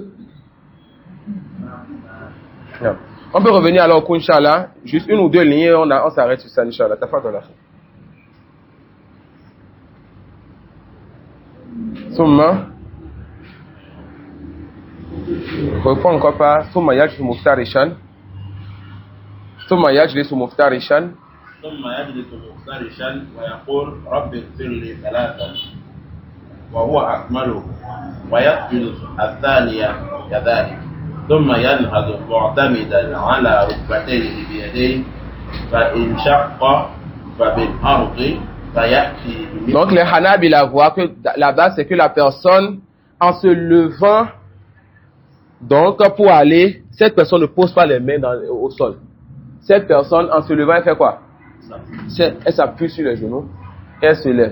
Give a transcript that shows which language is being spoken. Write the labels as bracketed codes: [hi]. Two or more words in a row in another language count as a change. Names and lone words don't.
[fr] Yeah. On peut revenir alors au Inch'Allah, juste 1 ou 2 lignes, on s'arrête sur ça, Inch'Allah. T'as pas de la fin. Soumma. Reprends encore pas. [ar] ثم يجلس مفترشا. ثم يجلس مفترشا. ثم يجلس مفترشا ويقول رب اغفر لي 3 وهو أكمله ويسجد الثانية كذلك ثم ينهض معتمدا على ركبتيه بيديه فإن شق فبالأرض فيأتي. [fr] Donc les Hanabila voient que la base c'est que la personne en se levant donc pour aller, cette personne ne pose pas les mains au sol. Cette personne en se levant elle fait quoi? Elle s'appuie sur les genoux et elle se lève.